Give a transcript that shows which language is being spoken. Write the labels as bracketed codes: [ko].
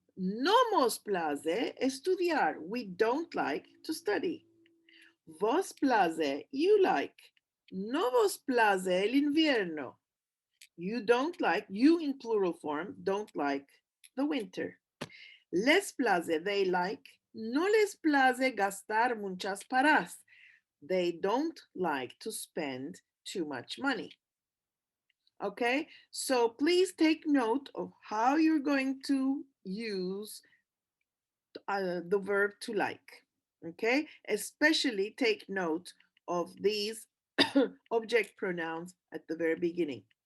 [lad] No mos place estudiar. [en] We don't like to study. [lad] Vos place, [en] you like. [lad] No vos place el invierno. [en] You don't like, you in plural form, don't like the winter. [lad] Les place, [en] they like. [lad] No les place gastar muchas paras. [en] They don't like to spend too much money. Okay, so please take note of how you're going to use the verb to like. Okay, especially take note of these object pronouns at the very beginning.